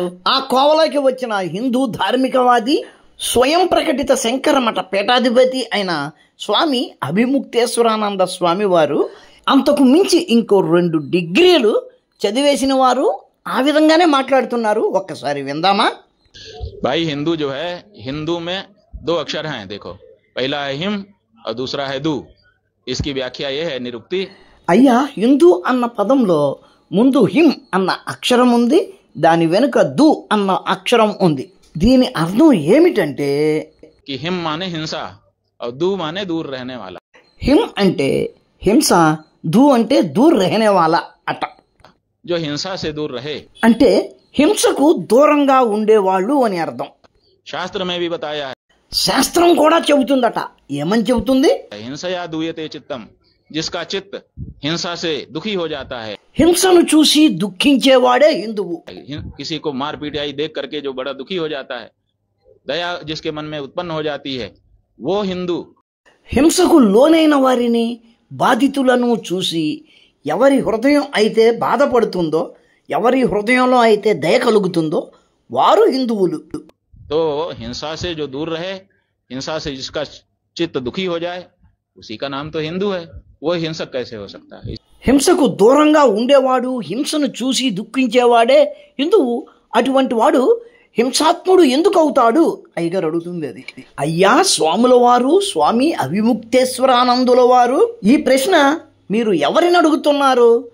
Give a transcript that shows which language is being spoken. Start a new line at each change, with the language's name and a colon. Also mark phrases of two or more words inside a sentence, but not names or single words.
Telugu: ఆ కోవలోకి వచ్చిన హిందూ ధార్మికవాది, స్వయం ప్రకటిత శంకర మఠ పీఠాధిపతి అయిన స్వామి అవిముక్తేశ్వరానంద స్వామి వారు అంతకు మించి ఇంకో 2 డిగ్రీలు చదివేసిన వారు ఆ విధంగానే మాట్లాడుతున్నారు. ఒక్కసారి విందామా?
Hindi: भाई हिंदू जो है, हिंदू में 2 अक्षर हैं, देखो, पहला है हिम और दूसरा है दू. इसकी व्याख्या ये है, निरुक्ति.
Telugu: అయ్యా, హిందూ అన్న పదంలో ముందు హిమ్ అన్న అక్షరం ఉంది, దాని వెనుక దు అన్న అక్షరం ఉంది. దీని అర్థం ఏమిటంటే
Hindi: कि हिम माने हिंसा और दू माने दूर रहने वाला.
Telugu: హిమ్ అంటే హింస, దూ అంటే
Hindi: दूर रहने वाला
Telugu: అట.
Hindi: जो हिंसा से दूर रहे,
Telugu: అంటే హింసకు దూరంగా ఉండేవాళ్ళు అని అర్థం.
Hindi: शास्त्र में भी बताया है,
Telugu: శాస్త్రం కూడా చెబుతుందట. ఏమని చెబుతుంది?
Sanskrit: हिंसया दूयते चित्तम,
Hindi: जिसका चित्त हिंसा से दुखी हो जाता है.
Telugu: హింసను చూసి దుఃఖించేవాడే హిందువు.
Hindi: किसी को मार पीटाई देख करके जो बड़ा दुखी हो जाता है, दया जिसके मन में उत्पन्न हो जाती है, वो हिंदू.
Telugu: హింసకు లోనైన వారిని, బాధితులను చూసి ఎవరి హృదయం అయితే బాధపడుతుందో, ఎవరి హృదయంలో అయితే దయ కలుగుతుందో వారు హిందువులు.
Hindi: तो हिंसा से जो दूर रहे, हिंसा से जिसका चित्त दुखी हो जाए, उसी का नाम तो हिंदू है. वो हिंसक कैसे हो सकता है?
Telugu: హింసకు దూరంగా ఉండేవాడు, హింసను చూసి దుఃఖించేవాడే హిందువు. అటువంటి వాడు హింసాత్ముడు ఎందుకు అవుతాడు? అయ్యగారు అడుగుతుంది అది. అయ్యా స్వాముల వారు, స్వామి అవిముక్తేశ్వరానందుల వారు, ఈ ప్రశ్న మీరు ఎవరిని అడుగుతున్నారు?